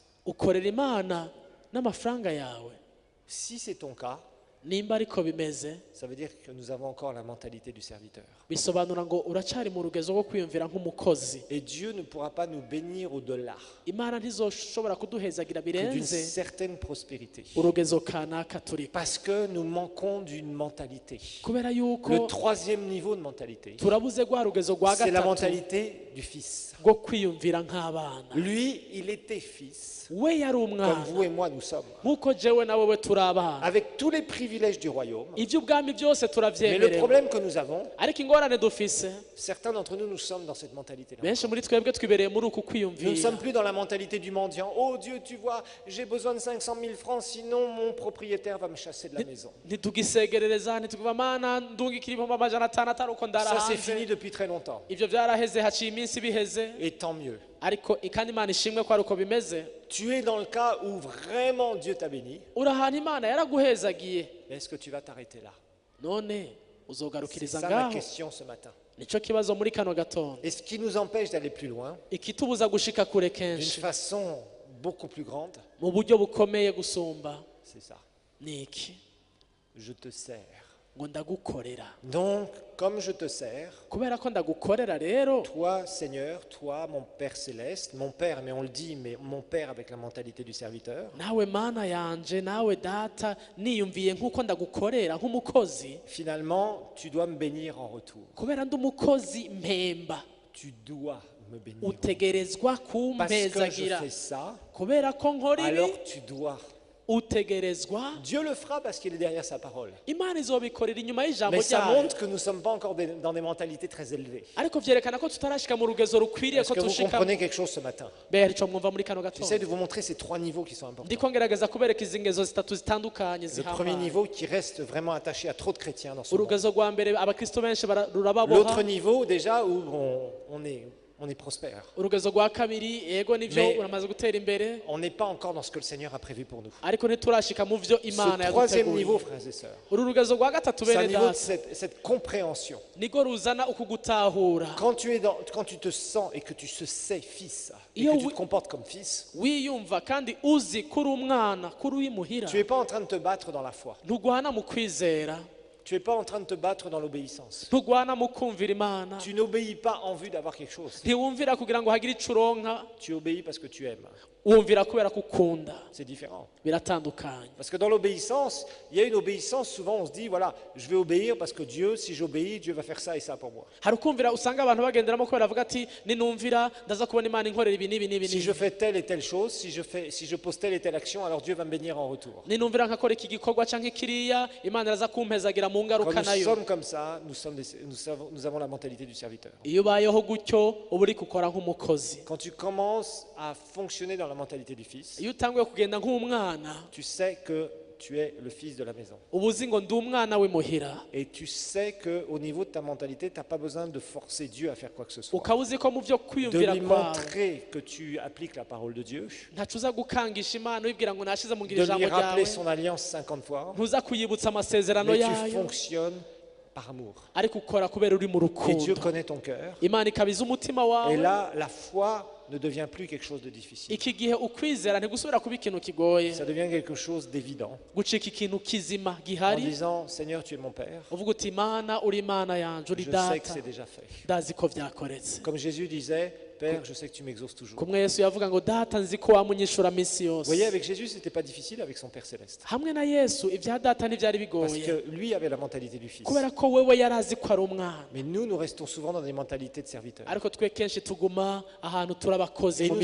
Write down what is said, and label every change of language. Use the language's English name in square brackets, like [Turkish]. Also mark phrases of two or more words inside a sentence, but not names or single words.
[Rundi] ukorera Imana n'amafaranga yawe. [French] Si c'est ton cas, [Rundi] Nimba ariko bimeze, [French] ça veut dire que nous avons encore la mentalité du serviteur. [Rundi] bisobanura ngo uracari mu rugezo rwo kwiyumvira nk'umukozi. [French] Et Dieu ne pourra pas nous bénir au-delà [Rundi] Imana ntizoshobora kuduhezagira [French] que d'une [Rundi] birenze [French] certaine prospérité. [Rundi] urugezo kanaka turiko, [French] Parce que nous manquons d'une mentalité. [Rundi] kubera [French] Le [Rundi] yuko [French] troisième niveau de mentalité, [Rundi] turabuze rwa rugezo rwa [French] c'est la [Rundi] gatatu [French] mentalité du Fils. [Rundi] rwo kwiyumvira nk'abana. [French] Lui, il était fils, [Rundi] We yari [French] comme [Rundi] umwana [French] vous et moi nous sommes, [Rundi] nk'uko jewe na wewe turi abana, [French] avec tous les privilèges du royaume. [Rundi] iby'ubwami byose [French] Mais le [Rundi] turavyemerewe, [French] problème que nous avons, [Rundi] ariko ingorane dufise, [French] certains d'entre nous, nous sommes dans cette mentalité-là. [Rundi] benshi muri twebwe twibereye muri uku [French] Nous ne [Rundi] kwiyumvira. [French] sommes plus dans la mentalité du mendiant. Oh Dieu, tu vois, j'ai besoin de 500 000 francs, sinon mon propriétaire va me chasser de la maison. [Rundi] ntitugisegerereza ntituvuga mana ndungikira ibihumbi amajana atanu atari uko ndara [French] Ça, c'est fini [Rundi] hanze. [French] depuis très longtemps. [Rundi] Ibyo byaraheze, haciye iminsi biheze, [French] Et tant mieux. [Rundi] ariko kandi Imana ishimwe ko ari uko bimeze. [French] Tu es dans le cas où vraiment Dieu t'a béni. [Rundi] Uri ahantu Imana yaraguhezagiye, [French] Mais est-ce que tu vas t'arrêter là? [Rundi] none [French] C'est [Rundi] uzogarukiriza [French] ça ma [Rundi] ngaho? [French] question ce matin. [Rundi] Nicyo kibazo muri kano gatondo, [French] Et ce qui nous empêche d'aller plus loin, [Rundi] ikitubuza gushika kure [French] d'une [Rundi] kenshi [French] façon beaucoup plus grande, [Rundi] mu buryo bukomeye gusumba [French] c'est ça. [Rundi] ni iki? [French] Je te sers. [Rundi] Ngo ndagukorera. [French] Donc, comme je te sers, [Rundi] Kubera ko ndagukorera rero, [French] toi, Seigneur, toi, mon Père céleste, mon Père, mais on le dit, mais mon Père avec la mentalité du serviteur, [Rundi] nawe mana yanje, nawe data, niyumviye nk'uko ndagukorera nk'umukozi, [French] finalement, tu dois me bénir en retour. [Rundi] kubera ndi umukozi mpemba, [French] Tu dois me bénir. [Rundi] utegerezwa [French] Parce que je [Rundi] kumpezagira. [French] fais ça, [Rundi] Kubera ko nkora ibi, [French] alors tu dois. [Rundi] utegerezwa. [French] Dieu le fera parce qu'il est derrière sa parole. [Rundi] Imana izobikorera inyuma y'ijambo [French] Mais ça [Rundi] ryayo, [French] montre que nous ne sommes pas encore dans des mentalités très élevées. [Rundi] ariko vyerekana ko tutarashika mu rugezo rukwiriye [French] Est-ce [Rundi] ko [French] que vous [Rundi] tushika. [French] comprenez quelque chose ce matin? [Rundi] Mbere ico mwumva muri kano [French] J'essaie [Rundi] gatondo, [French] de vous montrer ces trois niveaux qui sont importants. [Rundi] ndiko ngerageza kubereka izi ngezo zitatu zitandukanye [French] Le premier [Rundi] zihambaye. [French] niveau qui reste vraiment attaché à trop de chrétiens dans ce monde. [Rundi] Urugezo rwa mbere abakristo benshi rurababoha. [French] L'autre niveau déjà où on est prospère. [Rundi] Urugezo rwa kabiri, yego nivyo [French] Mais- [Rundi] uramaze gutera imbere, [French] On n'est pas encore dans ce que le Seigneur a prévu pour nous. [Rundi] ariko ntiturashika mu vyo Imana [French] Ce troisième [Rundi] yaduteguriye. [French] niveau, frères et sœurs, [Rundi] Uru rugezo rwa gatatu [French] c'est un [Rundi] bene [French] niveau de [Rundi] data, [French] cette compréhension. [Rundi] niko ruzana uku gutahura. [French] Quand tu te sens et que tu te sais fils et [Rundi] Yo, [French] que tu oui. te comportes comme fils, [Rundi] Wiyumva kandi uzi kuri umwana, kuri uyimuhira, [French] tu n'es pas en train de te battre dans la foi. [Rundi] ntugwana mu kwizera, [French] Tu n'es pas en train de te battre dans l'obéissance. [Rundi] ntugwana mu kumvira Imana, [French] Tu n'obéis pas en vue d'avoir quelque chose. [Rundi] ntiwumvira kugira ngo hagire ico uronka, [French] Tu obéis parce que tu aimes. [Rundi] wumvira kubera kukunda [French] C'est différent. [Rundi] biratandukanye. [French] Parce que dans l'obéissance, il y a une obéissance, souvent on se dit, voilà, je vais obéir parce que Dieu, si j'obéis, Dieu va faire ça et ça pour moi. [Rundi] Hari ukumvira usanga abantu bagenderamo kubera bavuga ati ninumvira ndaza kubona Imana inkorera ibi n'ibi n'ibi [French] Si je fais telle et telle chose, si je pose telle et telle action, alors Dieu va me bénir en retour. [Rundi] ninumvira nkakora iki gikorwa canke kiriya Imana iraza kumpezagira mu [French] Quand [Rundi] ngaruka [French] nous [Rundi] nayo. [French] sommes comme ça, nous avons la mentalité du serviteur. [Rundi] Iyo ubayeho gutyo uba uri gukora nk'umukozi. [French] Quand tu commences à fonctionner dans la mentalité du fils, [Rundi] Iyo utanguye kugenda nk'umwana [French] tu sais que tu es le fils de la maison. [Rundi] uba uzi ngo ndi umwana w'imuhira, [French] Et tu sais qu'au niveau de ta mentalité, tu n'as pas besoin de forcer Dieu à faire quoi que ce soit. [Rundi] ukaba uzi ko mu byo [French] De [Rundi] kwiyumvira [French] lui [Rundi] kwawe [French] montrer que tu appliques la parole de Dieu, [Rundi] ntacu uza gukangisha Imana wibwira ngo nashize mu [French] de [Rundi] ngira ijambo [French] lui rappeler [Rundi] ryawe, [French] son alliance 50 fois, [Rundi] ntuza kuyibutsa amasezerano [French] mais tu [Rundi] yayo, [French] fonctionnes par amour. [Rundi] ariko ukora kubera uri mu [French] Et Dieu [Rundi] rukundo. [French] connaît ton cœur. [Rundi] Imana ikabiza umutima [French] Et [Rundi] wawe. [French] là, la foi ne devient plus quelque chose de difficile. [Rundi] Iki gihe ukwizera ntigusubira kuba ikintu kigoye, [French] Ça devient quelque chose d'évident. [Rundi] gucika ikintu kizima [French] En [Rundi] gihari, [French] disant, Seigneur, tu es mon Père. [Rundi] uvuga uti Imana uri Imana yanje, uri [French] Je sais que [Rundi] data, [French] c'est déjà fait. [Rundi] ndazi ko byakoretse. [French] Comme Jésus disait, Père, je sais que tu m'exauces toujours. Vous [Rundi] Kumwe Yesu yavuga ngo data nzi ko wamunyishura minsi [French] voyez, [Rundi] yose. [French] avec Jésus, c'était pas difficile avec son Père céleste. [Rundi] Hamwe na Yesu ibya data ntibyari [French] Parce [Rundi] bigoye, [French] que lui avait la mentalité du Fils. [Rundi] kubera ko wewe yari azi ko ari umwana. [French] Mais nous restons souvent dans des mentalités de serviteurs. [Rundi] Ariko twe kenshi tuguma ahantu turi abakozi [French] Et